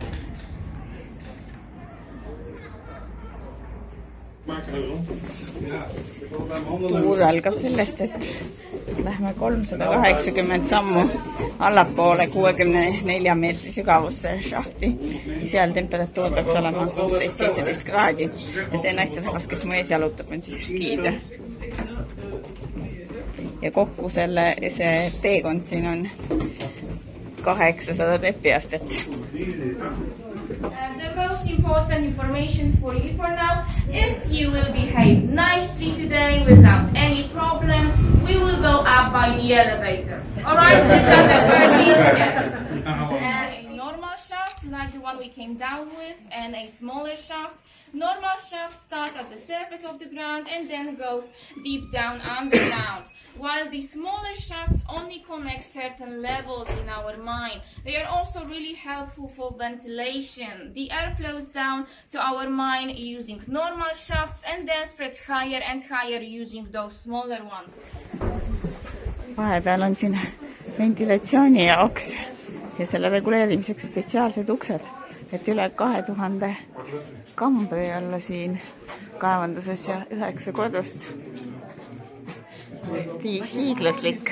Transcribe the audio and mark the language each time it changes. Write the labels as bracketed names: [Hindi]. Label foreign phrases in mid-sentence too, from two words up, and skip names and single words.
[Estonian] Tuur algab sellest, et lähme 380 sammu allapoole 64 meetri sügavusse šahti. Seal temperatuur peaks olema 16-17 kraadi ja see naisterahvas, kes mu ees jalutab, on siis giid. Ja kokku see teekond siin on 800 trepiastet. [English] The most important information for you for now, if you will behave nicely today without any problems, we will go up by the elevator. Alright, is that a fair deal? Yes. Normal shaft, like the one we came down with, and a smaller shaft. Normal shaft starts at the surface of the ground and then goes deep down underground, while the smaller shafts only connect certain levels in our mine. They are also really helpful for ventilation. The air flows down to our mine using normal shafts and then spreads higher and higher using those smaller ones. [Estonian] Vahepeal on siin ventilatsiooni jaoks ja selle reguleerimiseks spetsiaalsed uksed, et üle 2000 kambri olla siin kaevanduses ja 9 kodust. Hiiglaslik.